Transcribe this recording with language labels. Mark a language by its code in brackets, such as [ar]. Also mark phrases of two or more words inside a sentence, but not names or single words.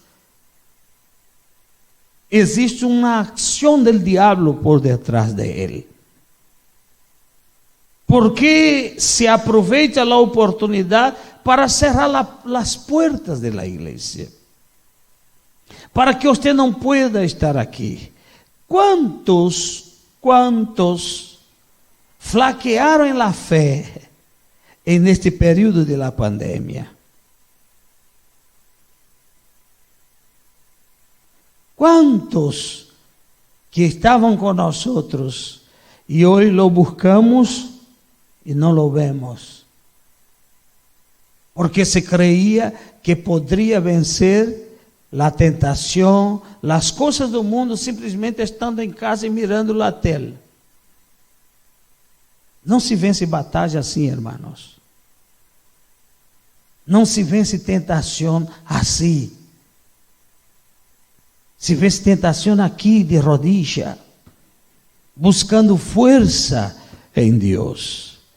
[pt] Existe uma ação do diabo por detrás de ele. Porque se aproveita a oportunidade para cerrar as portas da igreja. Para que você não pueda estar aqui. [es] ¿Cuántos flaquearam en la fé en este período de la pandemia? ¿Cuántos que [pt] estavam com nós [es] Y hoy lo buscamos y no lo vemos. Porque se creía que podría vencer la tentación, las cosas del mundo, [pt] simplesmente estando em casa e mirando a tela. Não se vence batalha assim, irmãos. Não se vence tentação assim. Se vence tentação aqui de rodilha, buscando força em Deus.